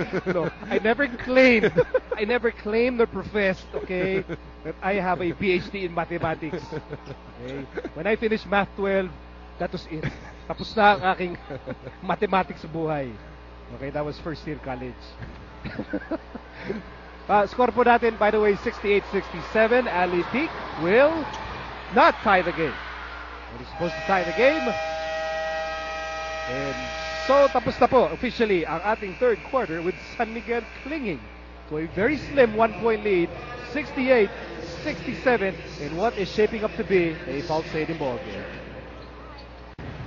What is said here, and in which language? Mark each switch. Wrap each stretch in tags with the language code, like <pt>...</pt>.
<en>No, I never claimed or professed, okay, that I have a PhD in mathematics. Okay? When I finished Math 12, that was it.</en> <tl>Tapos na ang aking mathematics sa buhay.</tl> <en>Okay, that was first year college. Score</en> <tl>po natin,</tl> <en>by the way, 68-67. Ali Peak will not tie the game. He's supposed to tie the game. And so,</en> <tl>tapos na po officially ang ating third quarter</tl> <en>with San Miguel clinging to a very slim 1-point lead, 68-67, in what is shaping up to be a Paul Stadium ball game.</en>